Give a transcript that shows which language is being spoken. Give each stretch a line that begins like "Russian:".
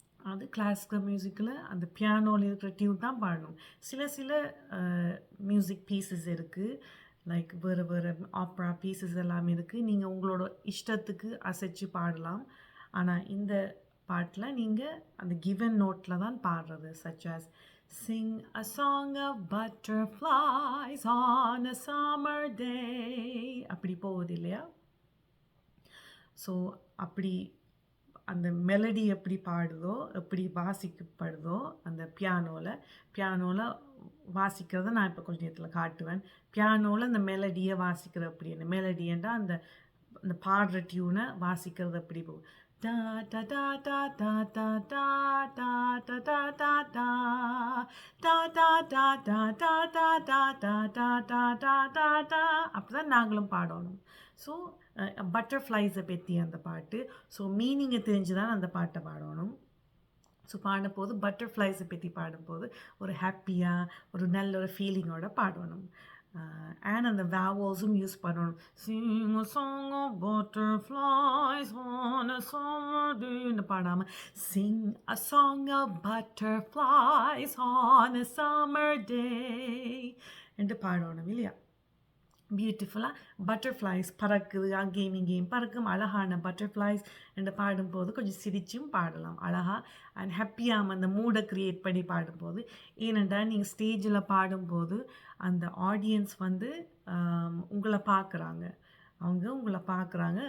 Tamil: அது கிளாசிக்கல் மியூசிக்கில் அந்த பியானோவில் இருக்கிற டியூன் தான் பாடணும். சில மியூசிக் பீசஸ் இருக்குது, லைக் வேறு ஆப்ரா பீசஸ் எல்லாம் இருக்குது. நீங்கள் உங்களோட இஷ்டத்துக்கு அசைச்சு பாடலாம். ஆனால் இந்த பாட்டில் நீங்கள் அந்த கிவன் நோட்டில் தான் பாடுறது.
English: such as sing a song of butterflies on a summer day
Tamil: அப்படி போகுது இல்லையா? ஸோ அப்படி அந்த மெலடி எப்படி பாடுதோ, எப்படி வாசிக்கப்படுதோ அந்த பியானோவில் வாசிக்கிறத நான் இப்போ கொஞ்சம் நேரத்தில் காட்டுவேன். பியானோவில் அந்த மெலடியை வாசிக்கிற அப்படின்னு, மெலடியண்டா அந்த அந்த பாடுற டியூனை வாசிக்கிறது எப்படி போகும். டா டா டா டா டா டா டா டா டா டா டா டா டா டா டா டா டா டா டா டா டா டா டா டா டா அப்படி தான் நாங்களும் பாடணும். ஸோ பட்டர்ஃப்ளைஸை பற்றி அந்த பாட்டு. ஸோ மீனிங்கை தெரிஞ்சு தான் அந்த பாட்டை பாடணும். ஸோ பாடும்போது பட்டர்ஃப்ளைஸை பற்றி பாடும்போது ஒரு ஹாப்பியாக ஒரு நல்ல ஒரு ஃபீலிங்கோட பாடணும். அண்ட் அந்த வேவல்ஸும் யூஸ் பண்ணணும்.
English: Sing a song of butterflies on a summer day
Tamil: பாடாமல்
English: sing a song of butterflies on a summer day
Tamil: என்று பாடணும் இல்லையா? பியூட்டிஃபுல்லாக பட்டர்ஃப்ளைஸ் பறக்குது, அங்கேயும் இங்கேயும் பறக்கும் அழகான பட்டர்ஃப்ளைஸ் என்று பாடும்போது கொஞ்சம் சிரிச்சும் பாடலாம் அழகாக. அண்ட் ஹாப்பியாக அந்த மூடை க்ரியேட் பண்ணி பாடும்போது. ஏனென்றால் நீங்கள் ஸ்டேஜில் பாடும்போது அந்த ஆடியன்ஸ் வந்து உங்களை பார்க்குறாங்க, உங்களை பார்க்குறாங்க.